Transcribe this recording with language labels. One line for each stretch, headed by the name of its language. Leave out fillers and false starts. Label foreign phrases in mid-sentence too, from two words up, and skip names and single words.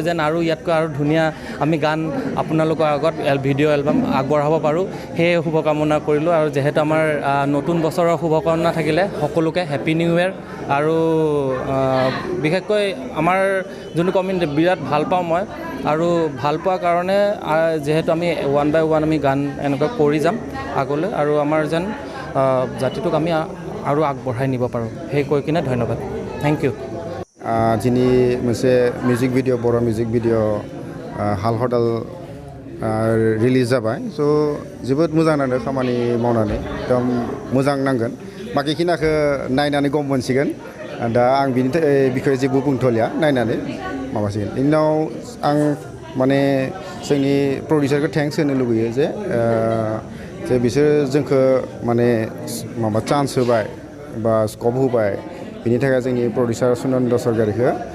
Assamese: যেন আৰু ইয়াতকৈ আৰু ধুনীয়া আমি গান আপোনালোকৰ আগত
English: video album
Assamese: আগবঢ়াব পাৰোঁ সেই শুভকামনা কৰিলোঁ আৰু যিহেতু আমাৰ নতুন বছৰৰ শুভকামনা থাকিলে সকলোকে
English: happy new year
Assamese: আৰু বিশেষকৈ আমাৰ যোনটো কমিউনিটি বিৰাট ভাল পাওঁ মই আৰু ভাল পোৱাৰ কাৰণে যিহেতু আমি
English: one by one
Assamese: আমি গান এনেকুৱা কৰি যাম আগলৈ আৰু আমাৰ যেন জাতিটোক আমি আৰু আগবঢ়াই নিব পাৰোঁ সেই কৈ কিনে ধন্যবাদ
English: thank you
Bodo: दिनै मोनसे
English: music video'
Bodo: बर'
English: music video'
Bodo: हाल खदाल रिलिज जाबाय स' जोबोद मोजां नांदों खामानि मावनानै एकदम मोजां नांगोन बाखिखिनाखौ नायनानै गम मोनसिगोन दा आं बिनि बिखय जेबो बुंथ'लिया नायनानै माबासिगोन बेनि उनाव आं माने जोंनि प्रडिउसारखौ थेंक्स होनो लुगैयो जे बिसोर जोंखौ माने माबा चान्स होबाय बा स्कप होबाय बिनि थाखाय जोंनि प्रडिउसार सुनन्द सरगारिखौ